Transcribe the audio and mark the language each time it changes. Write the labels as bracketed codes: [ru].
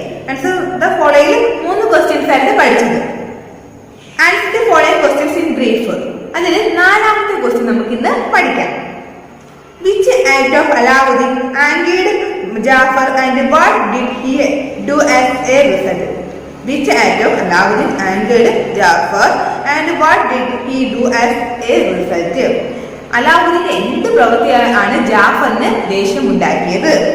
[en] answer the following 3 questions [ml] ആയിരുന്നു പഠിച്ചത്. [en] Answer the following questions in brief. [ml] അതിൽ 4ാമത്തെ question നമുക്ക് ഇന്ന് പഠിക്കാം. [en] Which act of Alauddin angered Jafar and what did he do as a result? Which act of Alauddin angered Jafar and what did he do as a result? [ml] Alauddin എന്ത് പ്രവൃത്തിയാണ് ജാഫറിന് ദേഷ്യം ഉണ്ടാക്കിയത്?